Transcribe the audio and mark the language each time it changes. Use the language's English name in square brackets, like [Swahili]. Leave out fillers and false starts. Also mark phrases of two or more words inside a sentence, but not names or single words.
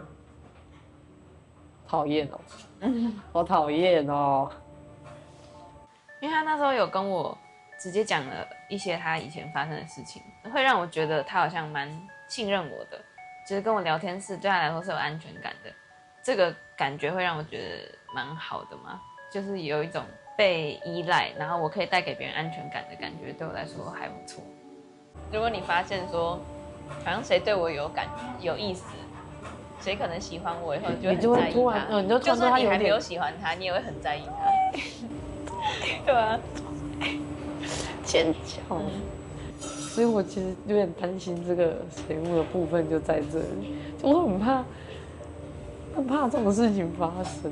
[Chinese] 討厭哦，好討厭哦。因為他那時候有跟我直接講了一些他以前發生的事情，會讓我覺得他好像蠻信任我的，就是跟我聊天是對他來說是有安全感的。這個感覺會讓我覺得蠻好的嘛，就是有一種被依賴，然後我可以帶給別人安全感的感覺，對我來說還不錯。如果你發現說好像誰對我有意思， 誰可能喜歡我以後，你就會突然，你就就算你还没有有喜歡他，你也會很在意他。对啊，尖叫。所以我其實有點擔心這個水木的部分就在這裡，我很怕這種事情發生。